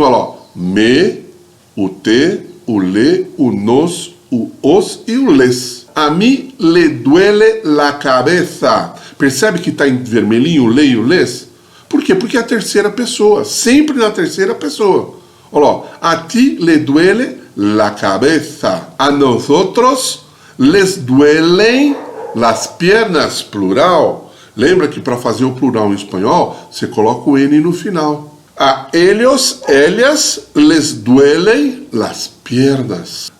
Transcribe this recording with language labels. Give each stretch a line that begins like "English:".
Portuguese: Olha lá. Me, o te, o le, o nos, o os e o les.
Spanish: A mim le duele la cabeça.
Portuguese: Percebe que está em vermelhinho o le e o les? Por quê? Porque é a terceira pessoa. Sempre na terceira pessoa. Olha lá.
Spanish: A ti le duele la cabeça. A nosotros les duelen las piernas, plural.
Portuguese: Lembra que para fazer o plural em espanhol, você coloca o N no final.
Spanish: A ellos, ellas, les duelen las piernas.